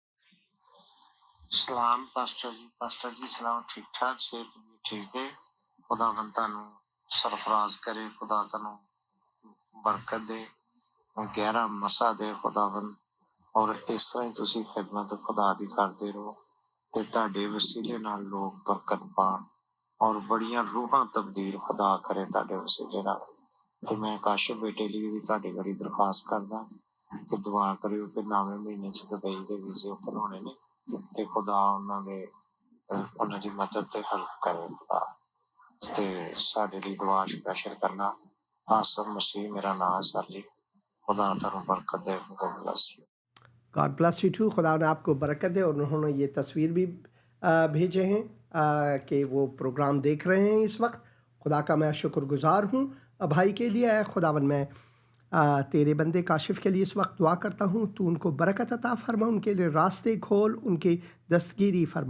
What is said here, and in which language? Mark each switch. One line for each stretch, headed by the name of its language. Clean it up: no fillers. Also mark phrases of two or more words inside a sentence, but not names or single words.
Punjabi: سلام پاسٹر جی سلام، ٹھیک ٹھاک سے ٹھیک ہے؟ خداوند تانوں سرفراز کرے، خدا تانوں برکت دے، گہرا مسا دے خداوند، اور اس طرح ہی تسی خدمت خدا دی کردے رہو تے تہاڈے وسیلے نال لوگ برکت پان اور بڑیاں روحاں تبدیل خدا کرے تہاڈے وسیلے نال۔ تے میں کاشف بیٹے لیے بھی تہاڈی بڑی درخواست کردا کہ دعا کریو کہ نویں مہینے چ دبئی دے ویزے اوپن ہونے نے، تے خدا انہاں دی مدد تے ہیلپ کرے خدا۔ تے ساڈے لیے دعا اسپیشل کرنا۔ آسم مسیح میرا نام ہے سر جی، خدا تانوں برکت دے،
English: God bless you. God bless you too,
Urdu: خدا نے آپ کو برکت دے۔ اور انہوں نے یہ تصویر بھی بھیجے ہیں کہ وہ پروگرام دیکھ رہے ہیں اس وقت۔ خدا کا میں شکر گزار ہوں بھائی کے لیے۔ اے خداوند، میں تیرے بندے کاشف کے لیے اس وقت دعا کرتا ہوں، تو ان کو برکت عطا فرما، ان کے لیے راستے کھول، ان کی دستگیری فرما۔